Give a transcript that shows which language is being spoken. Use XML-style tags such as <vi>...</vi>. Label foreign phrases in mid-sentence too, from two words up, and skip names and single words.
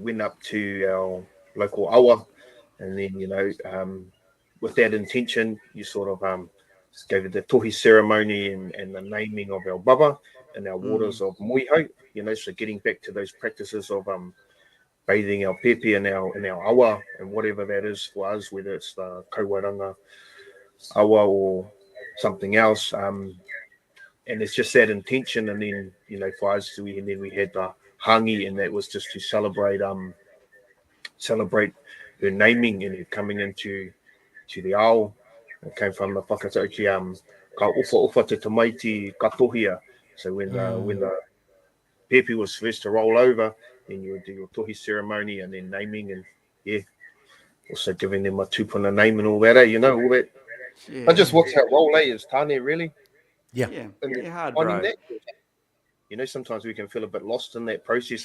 <en>went up to our local awa, and then with that intention, you sort of gave it the tohi ceremony and the naming of our baba in our waters of Moihau, so getting back to those practices of bathing our pepe in our awa, and whatever that is for us, whether it's the kauaranga awa or something else, and it's just that intention. And then for us, we had the hāngī, and that was just to celebrate her naming and her coming into the ao. It came from the whakatauki,</en> <mi>ka uwha te tamaiti katohia.</mi> <en>So when the pepe was first to roll over, then you would do your tohi ceremony and then naming, and also giving them a tupuna name and all that, all that. Yeah. But just what's that role, is Tāne really? Yeah, hard, bro. That, sometimes we can feel a bit lost in that process.</en>